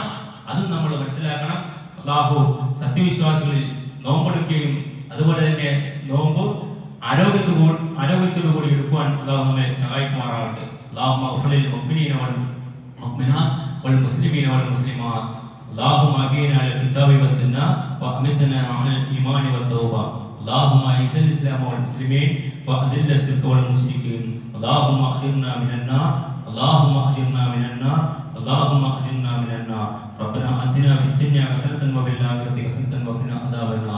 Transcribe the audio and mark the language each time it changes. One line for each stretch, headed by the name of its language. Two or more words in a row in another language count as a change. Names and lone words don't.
Malayalam: അതും നമ്മൾ മനസ്സിലാക്കണം. അല്ലാഹു സത്യവിശ്വാസികളിൽ നോമ്പെടുക്കുകയും അതുപോലെ തന്നെ നോമ്പ് ആരോഗ്യത്തോടു കൂടി എടുക്കുവാൻ അല്ലാഹു നമ്മെ സഹായിക്കുമാറാകട്ടെ.
Arabic: اللهم اغفر المؤمنين والمؤمنات والمسلمين والمسلمات. اللهم اهدنا على الكتاب والسنه وامتنا على الايمان والتوبه. اللهم اعز الاسلام والمسلمين واذل الشرك والمشركين. اللهم اجرنا من النار. اللهم اجرنا من النار. اللهم اجرنا من النار. ربنا اتنا في الدنيا حسنه وفي الاخره حسنه وقنا عذاب النار.